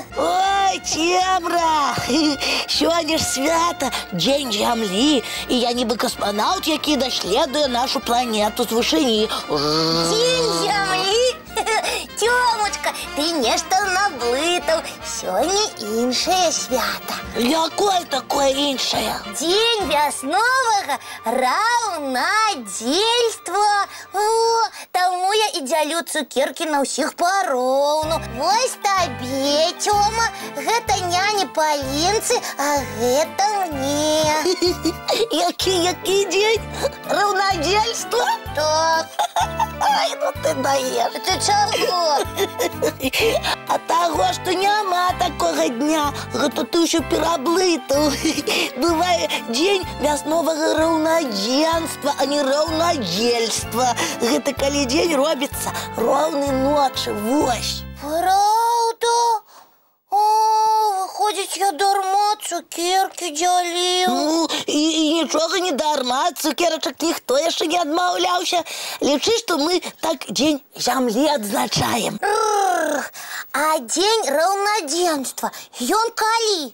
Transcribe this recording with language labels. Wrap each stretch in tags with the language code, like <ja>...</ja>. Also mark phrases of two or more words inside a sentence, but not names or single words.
<uk>Ой, Темра, сегодня ж свято, День Земли, и я ніби космонавт, який дослідує нашу планету з вишині.</uk> <ru>День Земли? Тёмочка, ты нечто наблытал.</ru> <be>Сегодня іншее свято. Якое такое іншее? День вясновага раўнадзельства. О, таму я і дзялю цукеркі на ўсіх пароўну. Вось табе, Тёма, гэта няня Полинцы, а гэта мне.</be> <uk>Який день? Раўнадзельства?</uk> <be>Так.</be> <ru>Ай, ну ты даешь.</ru> <be>Ты чаго?</be> <ru>А того, что</ru> <be>няма такого дня, гэта ты ўсё пераблытаў. Бывае дзень вясновага раўнадзенства, а не раўнадзельства. Гэта калі дзень робіцца роўнай ночы, вось. Правда? О, выходит, я дарма цукерки дзяліў. Ну, і нічога не дарма, цукерачак ніхто яшчэ не адмаўляўся. Лічы, што мы так Дзень зямлі адзначаем. А дзень раўнадзенства, ён калі?</be>